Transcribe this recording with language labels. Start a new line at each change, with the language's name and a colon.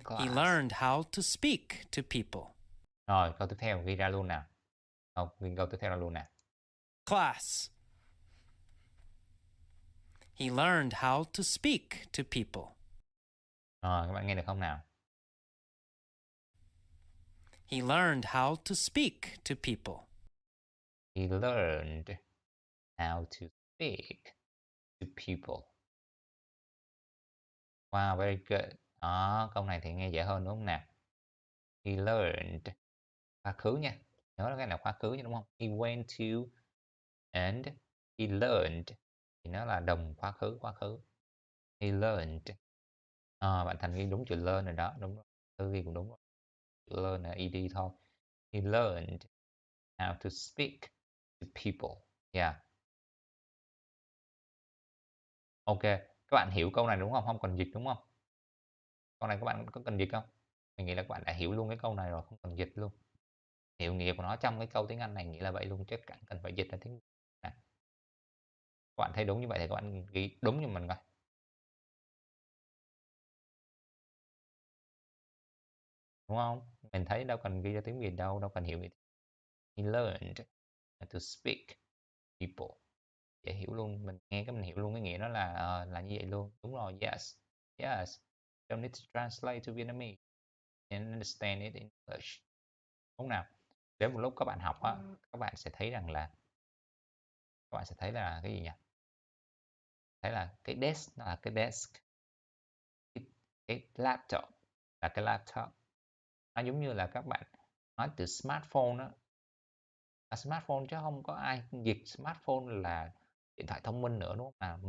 English: class. learned how to speak to people.
Vietnamese: Rồi, câu tiếp theo ghi ra luôn nào. Ghi câu tiếp theo ra luôn nào.
English: Class. He learned how to speak to people.
Vietnamese: Rồi, các bạn nghe được không nào?
English: He learned how to speak to people. He learned how to speak to people. Wow, very good.
Vietnamese: Đó, câu này thì nghe dễ hơn đúng không nào?
English: He learned.
Vietnamese: Quá khứ nha. Nhớ là cái này là quá khứ nha đúng không?
English: He went to and he learned.
Vietnamese: Thì nó là đồng quá khứ, quá khứ.
English: He learned.
Vietnamese: Bạn Thành ghi đúng chữ learn rồi đó. Đúng rồi. Thư ghi cũng đúng rồi. Chữ learn là ed thôi.
English: He learned how to speak to people. Yeah. Ok.
Vietnamese: Các bạn hiểu câu này đúng không? Không cần dịch đúng không? Câu này các bạn có cần dịch không? Mình nghĩ là các bạn đã hiểu luôn cái câu này rồi, không cần dịch luôn. Hiểu nghĩa của nó trong cái câu tiếng Anh này nghĩa là vậy luôn, chứ chẳng cần phải dịch ra tiếng Việt. Các bạn thấy đúng như vậy thì các bạn ghi đúng như mình coi. Đúng không? Mình thấy đâu cần ghi ra tiếng Việt đâu, đâu cần hiểu nghĩa.
English: He learned to speak people.
Vietnamese: Dễ hiểu luôn, mình nghe cái mình hiểu luôn cái nghĩa nó là như vậy luôn. Đúng rồi,
English: yes. Yes. Don't need to translate to Vietnamese. And understand it in English.
Vietnamese: Đúng nào? Đến một lúc các bạn học á, các bạn sẽ thấy rằng là cái gì nhỉ? Thấy là cái desk nó là cái desk. Cái laptop là cái laptop. Nó giống như là các bạn nói từ smartphone đó là smartphone chứ không có ai dịch smartphone là điện thoại thông minh nữa đúng không?